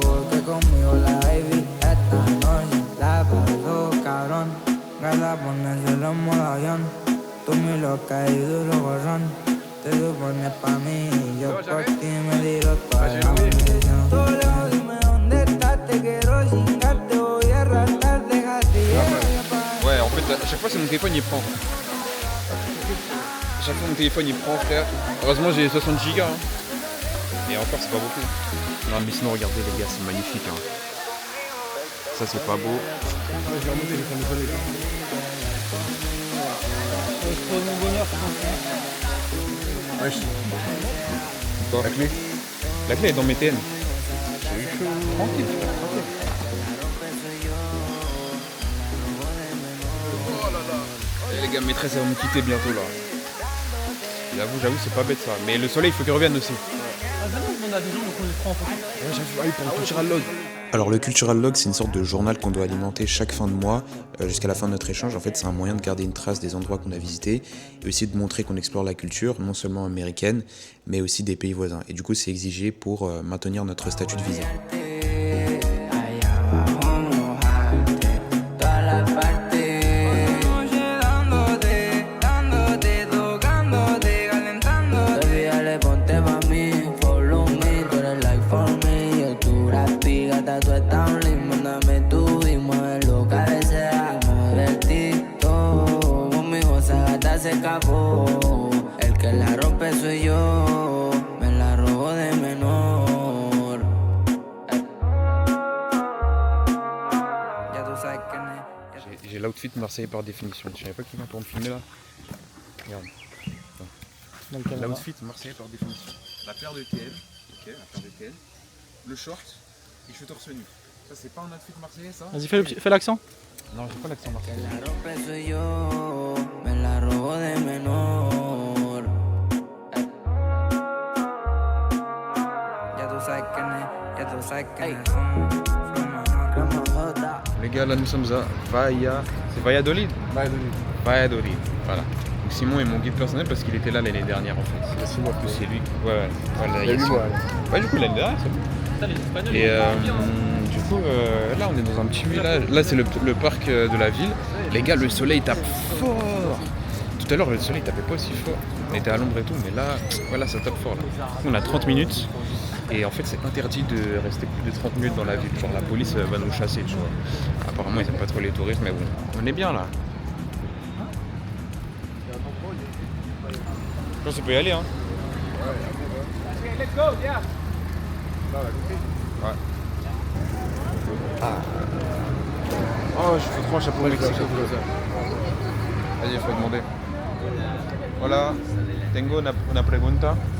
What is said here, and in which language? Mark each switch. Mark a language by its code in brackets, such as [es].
[es] Que conmigo la baby esta noche la pasó, cabrón. Gata, ponérselo en modo avión. Tú mi loca y duro gorrón. Te supones pa' mí y yo por ti me tiro toda la munición. Tú lejos, dime dónde estás, te quiero chingar, te voy a arrastrar, déjate llevar. [fr] Ouais, en fait, à chaque fois, c'est mon téléphone, il prend. À chaque fois, mon téléphone, il prend, frère. Heureusement, j'ai 60 gigas. Hein. Et encore, c'est pas beaucoup. Non, mais sinon, regardez, les gars, c'est magnifique. Hein. Ça, c'est pas beau. Wesh. Quoi? La clé? La clé est dans mes TN. Tranquille, tranquille. Eh, les gars, maîtresse, elle va me quitter bientôt là. J'avoue, c'est pas bête ça. Mais le soleil, il faut qu'il revienne aussi. Alors le Cultural Log, c'est une sorte de journal qu'on doit alimenter chaque fin de mois jusqu'à la fin de notre échange. En fait, c'est un moyen de garder une trace des endroits qu'on a visités et aussi de montrer qu'on explore la culture, non seulement américaine, mais aussi des pays voisins. Et du coup, c'est exigé pour maintenir notre statut de visa. [es] Allá abajo mojarte toda la parte. Noche dándote, tocándote, calentándote. Baby, dale, ponte pa' mí, [en] follow me, [es] tú eres [en] like for me. [es] Yo tú rapi, gata, tú estás link. Mándame tu email, loca, deseamos divertirlo. Conmigo esa gata se escapó. El que la rompe soy yo, me la robo de menor. Ya tú sabes quién es. [fr] J'ai l'outfit marseillais par définition. Je savais pas qu'il m'a pour me filmer là. Regarde. L'outfit marseillais par définition. La paire de TN. Ok, la paire de TN. Le short et je suis torse nu. Ça, c'est pas un outfit marseillais ça? Vas-y, fais l'accent. Non, j'ai pas l'accent marseillais. [es] La rompe soy yo, me la robo de menor. Ya tú sabes quién es, ya tú sabes quién es. [fr] Les gars, là nous sommes à C'est Valladolid. Valladolid, voilà. Donc Simon est mon guide personnel parce qu'il était là l'année dernière en fait. C'est 6 mois plus. C'est lui. Ouais. Voilà, Il y a 8 mois. Ouais, du coup l'année dernière c'est bon. Et du coup là on est dans un petit village. Là c'est le parc de la ville. Les gars, le soleil tape fort. Tout à l'heure le soleil tapait pas aussi fort. On était à l'ombre et tout, mais là, voilà, ça tape fort là. On a 30 minutes. Et en fait, c'est interdit de rester plus de 30 minutes dans la ville. Genre, la police va nous chasser, tu vois. Apparemment, ils aiment pas trop les touristes, mais bon, on est bien là. Je pense qu'on peut y aller, hein. Ouais. Oh, je fais trop un chapeau mexicain. Vas-y, il faut demander. [es] Hola, tengo una pregunta.